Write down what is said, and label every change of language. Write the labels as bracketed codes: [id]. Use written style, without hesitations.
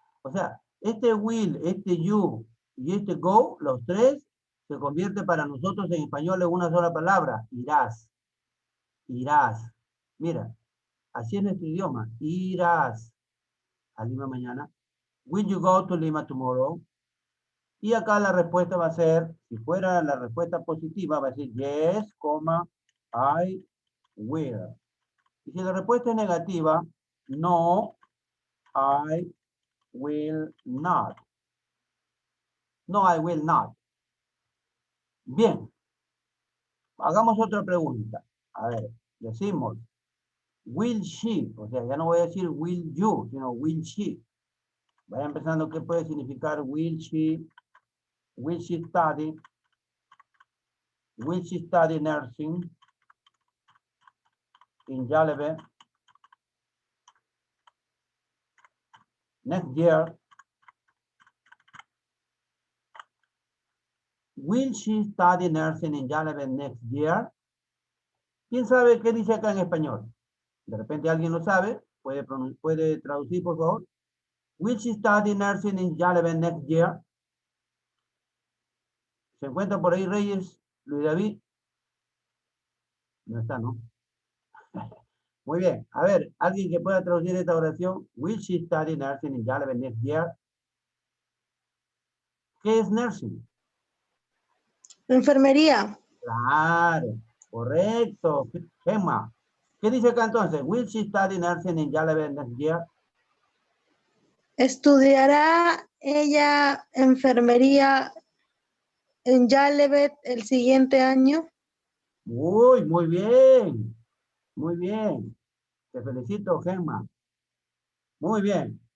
[es] O sea, este will, este you y este go, los tres, se convierte para nosotros en español en una sola palabra. Irás. Irás. Mira, así es nuestro idioma. Irás a Lima mañana. [en] Will you go to Lima tomorrow? [es] Y acá la respuesta va a ser, si fuera la respuesta positiva, va a decir [en] yes, I will. [es] Y si la respuesta es negativa, no, [en] I will not. No, I will not. [es] Bien. Hagamos otra pregunta. A ver, decimos, [en] will she, [es] o sea, ya no voy a decir will you, sino will she. Vaya empezando, ¿qué puede significar [en] will she study? Will she study nursing in Yalebe next year? Will she study nursing in Yalebe next year? [es] ¿Quién sabe qué dice acá en español? De repente alguien lo sabe. ¿Puede traducir, por favor? [en] Will she study nursing in Yalebe next year? [es] ¿Se encuentra por ahí Reyes, Luis David? No está, ¿no? Muy bien. A ver, alguien que pueda traducir esta oración. [en] Will she study nursing in Yalebe next year? [es] ¿Qué es nursing? Enfermería. Claro, correcto. Gemma. ¿Qué dice acá entonces? [en] Will she study nursing in Yalebe next year? [es] ¿Estudiará ella enfermería en Yalebet el siguiente año? Uy, muy bien. Muy bien. Te felicito, Gemma. Muy bien.